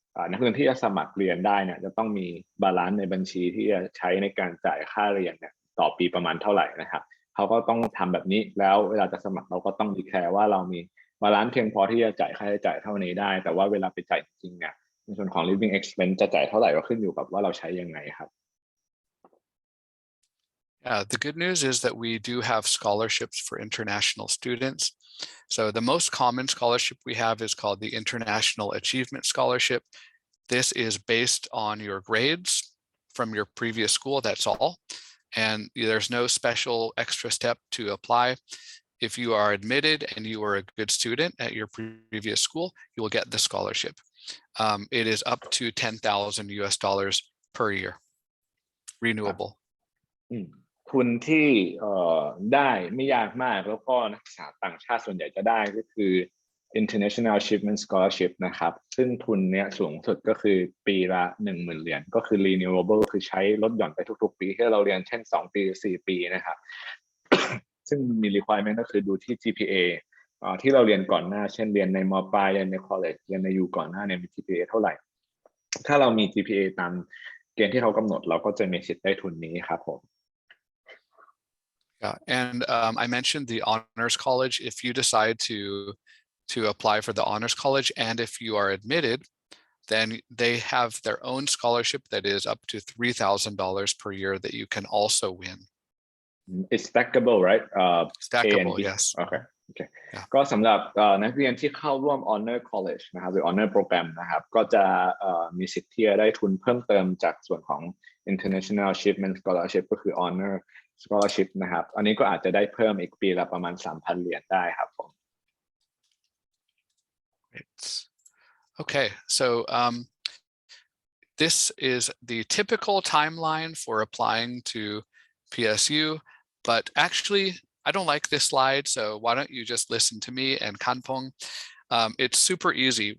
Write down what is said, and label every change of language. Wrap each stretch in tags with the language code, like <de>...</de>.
<th>นักเรียนที่จะสมัครเรียนได้เนี่ยจะต้องมีบาลานซ์ในบัญชีที่จะใช้ในการจ่ายค่าเรียนเนี่ยต่อปีประมาณเท่าไหร่นะครับเขาก็ต้องทำแบบนี้แล้วเวลาจะสมัครเราก็ต้องดีแคร์ว่าเรามีบาลานซ์เพียงพอที่จะจ่ายค่าใช้จ่ายเท่านี้ได้แต่ว่าเวลาไปจ่ายจริงๆเนี่ยในส่วนของ living expense จะจ่ายเท่าไหร่ก็ขึ้นอยู่กับว่าเราใช้ยังไงครับ</th> <en>The good news is that we do have scholarships for international students. So the most common scholarship we have is called the International Achievement Scholarship. This is based on your grades from your previous school, that's all. And there's no special extra step to apply. If you are admitted and you are a good student at your previous school, you will get the scholarship. It is up to $10,000 per year, renewable.</en> <th>ทุนที่ได้ไม่ยากมากแล้วก็นักศึกษาต่างชาติส่วนใหญ่จะได้ก็คือ International Achievement Scholarship นะครับซึ่งทุนเนี้ยสูงสุดก็คือปีละ 10,000 เหรียญก็คือ renewable คือใช้ลดหย่อนไปทุกๆปีที่เราเรียนเช่น2 ปี4 ปีนะครับ ซึ่งมี requirement ก็คือดูที่ GPA ที่เราเรียนก่อนหน้าเช่นเรียนในม. ปลายเรียนใน college เรียนใน U ก่อนหน้าเนี่ยมี GPA เท่าไหร่ถ้าเรามี GPA ตามเกณฑ์ที่เขากำหนดเราก็จะมีสิทธิ์ได้ทุนนี้ครับผม</th> <en>Yeah, and I mentioned the honors college. If you decide to apply for the honors college, and if you are admitted, then they have their own scholarship that is up to $3,000 per year that you can also win. It's stackable, right? Stackable, yes. Okay.</en> <th>ก็สำหรับนักเรียนที่เข้าร่วม Honor College นะครับหรือ Honor Program นะครับก็จะมีสิทธิ์ที่จะได้ทุนเพิ่มเติมจากส่วนของ International Achievement Scholarship ก็คือ Honor Scholarship นะครับอันนี้ก็อาจจะได้เพิ่มอีกปีละประมาณ 3,000 เหรียญได้ครับผม</th> <en>Okay, so this is the typical timeline for applying to PSU, but actually I don't like this slide, so why don't you just listen to me and Kanpong. It's super easy.</en>